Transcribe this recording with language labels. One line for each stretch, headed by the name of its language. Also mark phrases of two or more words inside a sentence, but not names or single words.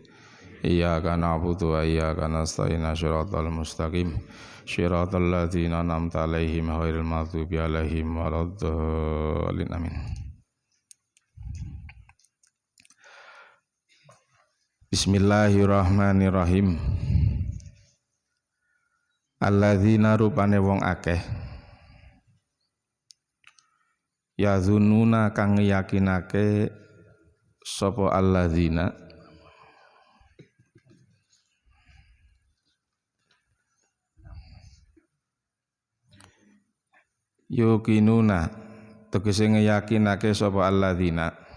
Arabic: إياك نعبد وإياك نستعين. الصراط المستقيم. صراط الذين أنعمت عليهم غير المغضوب عليهم ولا الضالين. Amin. بسم الله الرحمن الرحيم.
Javanese: Alladzina rupane wong akeh yazununa kang yakinake sapa alladzina yuqinuna tegese ngeyakinake sapa alladzina